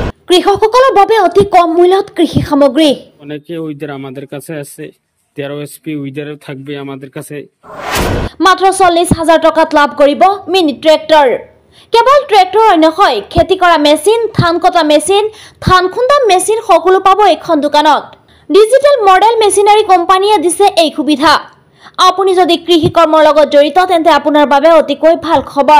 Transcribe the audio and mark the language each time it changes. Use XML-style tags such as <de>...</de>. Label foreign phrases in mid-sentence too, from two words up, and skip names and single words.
<as>কৃষকসকলৰ বাবে অতি কম মূল্যত কৃষি সামগ্ৰী।</as> <bn>অনেকে উইদার আমাদের কাছে আছে, 13 SP উইদারও থাকবে আমাদের কাছে।</bn> <as>মাত্ৰ 40,000 টকাত লাভ কৰিব মিনি ট্ৰেক্টৰ। কেৱল ট্ৰেক্টৰ নহয়, খেতি কৰা মেচিন, ধান কটা মেচিন, ধান খুন্দা মেচিন সকলো পাব এইখন দোকানত। ডিজিটেল মডেল মেচিনাৰী কোম্পানীয়ে দিছে এই সুবিধা। আপুনি যদি কৃষি কৰ্মৰ লগত জড়িত তেন্তে আপোনাৰ বাবে অতিকৈ ভাল খবৰ।</as>